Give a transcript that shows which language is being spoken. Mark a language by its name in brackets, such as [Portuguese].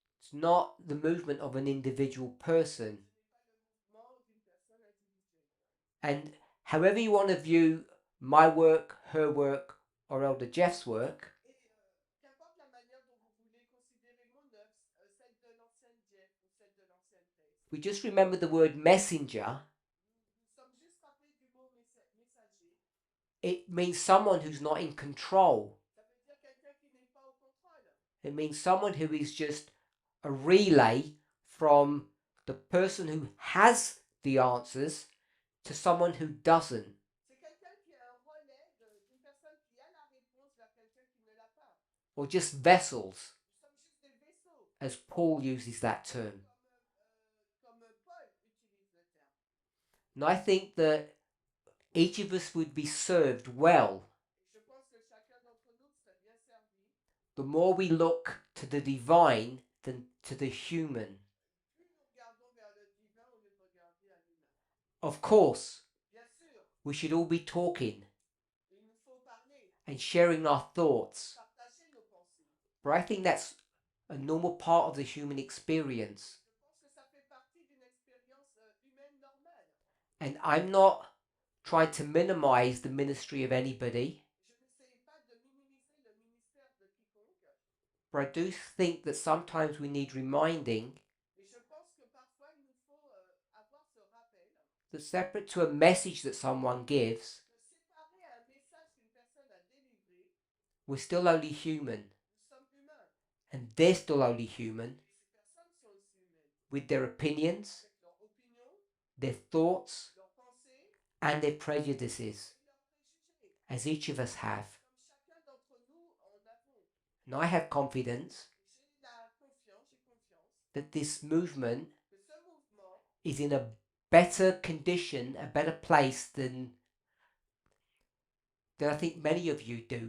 [English] It's not the movement of an individual person. [French] Ce n'est pas le mouvement d'une personne individuelle. [English] And however you want to view my work, her work, or Elder Jeff's work, [French] Et qu'importe la manière dont vous voulez considérer mon œuvre, celle de l'ancienne Jeff ou celle de l'ancienne Tess, [English] we just remember the word messenger. [French] nous sommes juste rappelés du mot messager. [English] It means someone who's not in control. [French] Ça veut dire quelqu'un qui n'est pas au contrôle. [English] It means someone who is just a relay from the person who has the answers to someone who doesn't. [French] C'est quelqu'un qui est un relais d'une personne qui a la réponse vers quelqu'un qui ne l'a pas. [English] Or just vessels, [French] Nous sommes juste des vaisseaux, [English] as Paul uses that term. [French] comme Paul utilise le terme. [English] And I think that each of us would be served well [French] Et je pense que chacun d'entre nous serait bien servi. [English] the more we look to the divine than to the human. [French] Plus nous regardons vers le divin au lieu de regarder à l'humain. [English] Of course, [French] Bien sûr, [English] we should all be talking [French] il nous faut parler, [English] and sharing our thoughts, [French] partager nos pensées. [English] but I think that's a normal part of the human experience. [French] Je pense que ça fait partie d'une expérience humaine normale. [English] And I'm not trying to minimize the ministry of anybody, [French] Je n'essaye pas de minimiser le ministère de quiconque, [English] but I do think that sometimes we need reminding [French] mais je pense que parfois il nous faut avoir ce rappel [English] that separate to a message that someone gives, [French] que séparé à un message qu'une personne a délivré, [English] we're still only human, [French] nous sommes humains. [English] and they're still only human, [French] Et ces personnes sont aussi [English] with their opinions, [French] avec leur opinion, [English] their thoughts, [French] leurs pensées [English] and their prejudices, [French] et leurs préjugés. [English] as each of us have. [French] Comme chacun d'entre nous en avons. [English] And I have confidence [French] J'ai la confiance, j'ai confiance [English] that this movement [French] que ce mouvement [English] is in a better condition, a better place than I think many of you do.